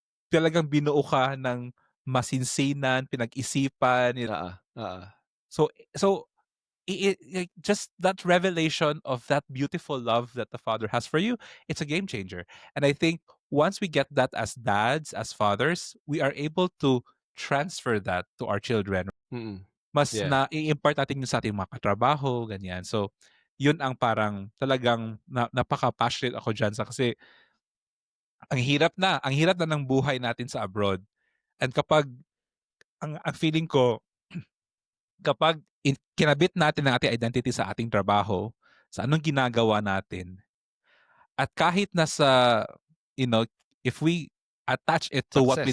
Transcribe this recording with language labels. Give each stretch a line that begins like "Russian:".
Filipino: Talagang binuo ka ng masinsinan, pinag-isipan. Oo, oo.
English: So like, just that revelation of that beautiful love that the Father has for you, it's a game changer. And I think once we get that as dads, as fathers, we are able to transfer that to our children. Mm.
Filipino: Mas
English: Yeah.
Filipino: na i-impart natin yun sa ating mga katrabaho, ganyan. So, yun ang parang talagang napaka-passionate ako dyan kasi ang hirap na ng buhay natin sa abroad. And kapag ang feeling ko, kapag kinabit natin ang ating identity sa ating trabaho, sa anong ginagawa natin, at kahit nasa, you know,
English: if we attach it to what we